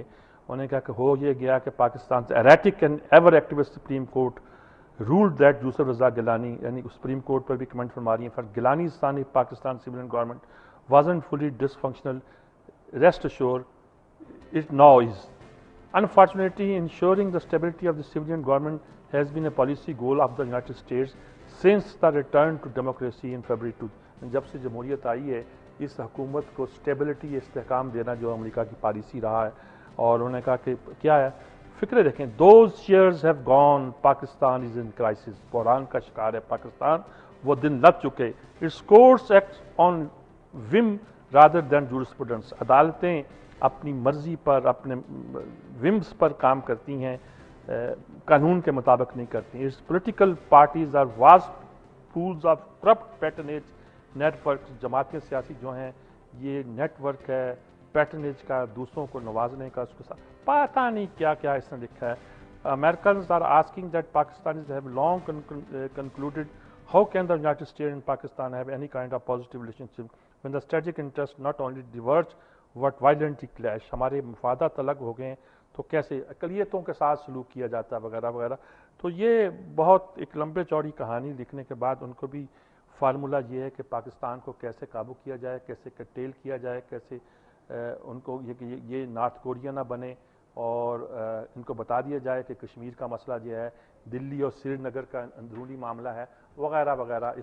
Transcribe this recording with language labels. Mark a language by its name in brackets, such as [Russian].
[Urdu] انہوں نے کہا کہ ہو یہ گیا کہ پاکستان سے [English] erratic and ever activist [Urdu] supreme court [English] ruled that [Urdu] یوسف رضا گیلانی، یعنی سپریم کورٹ پر بھی کمنٹ فرما رہی ہیں [English] for Gilani's son if Pakistan civilian government wasn't fully dysfunctional, rest assured it now is. Unfortunately, ensuring the stability of the civilian government has been a policy goal of the United States since the return to democracy in February 2. [Urdu] جب سے جمہوریت آئی ہے اس حکومت کو stability, استحکام دینا جو امریکہ کی پالیسی رہا ہے. اور انہوں نے کہا کہ کیا ہے فکرے دیکھیں، [English] those years have gone, Pakistan is in crisis. [Urdu] بحران کا شکار ہے پاکستان، وہ دن لگ چکے. [English] Its courts act on whim rather than jurisprudence. [Urdu] عدالتیں اپنی مرضی پر، اپنے ومز پر کام کرتی ہیں، قانون کے مطابق نہیں کرتی. [English] Its political parties are vast pools of corrupt patronage networks. [Urdu] جماعتیں سیاسی جو ہیں یہ نیٹ ورک ہے پیٹرنیج کا، دوسروں کو نوازنے کا، اس کے ساتھ پتہ نہیں کیا کیا اس نے لکھا ہے. [English] Americans are asking that Pakistanis have long concluded how can the United States and Pakistan have any kind of positive relationship when the strategic interests not only diverge but violently clash. [Urdu] ہمارے مفادات الگ ہو گئے ہیں تو کیسے اقلیتوں کے ساتھ سلوک کیا جاتا ہے وغیرہ وغیرہ. تو یہ بہت ایک لمبے چوڑی کہانی لکھنے کے بعد ان کو بھی فارمولہ یہ ہے کہ پاکستان کو کیسے قابو کیا جائے، کیسے کٹیل کیا جائے، کیسے ان کو یہ نارتھ کوریا نہ بنے، اور ان کو بتا دیا جائے کہ کشمیر کا مسئلہ جو ہے دلی اور سری نگر کا اندرونی معاملہ ہے وغیرہ وغیرہ.